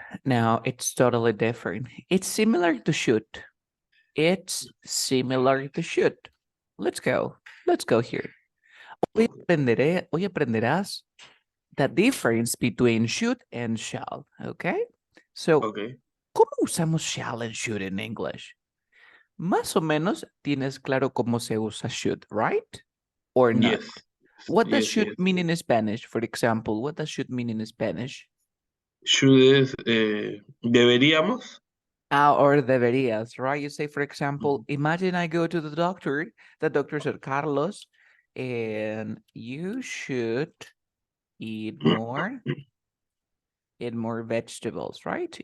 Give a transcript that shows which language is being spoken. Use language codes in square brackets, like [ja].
[en] No, it's totally different. It's similar to should. It's similar to should. Let's go. Let's go here. [es] Hoy aprenderás [en] the difference between should and shall. Okay? So, Okay. [es] ¿cómo usamos [en] shall and should in English? [es] Más o menos tienes claro cómo se usa should, right? [en] Or not? Yes. What does Yes. should Yes. mean in Spanish? For example, what does should mean in Spanish? Should is deberíamos. Or deberías, right? You say, for example, Mhm. imagine I go to the doctor said, Carlos, and you should eat more vegetables, right?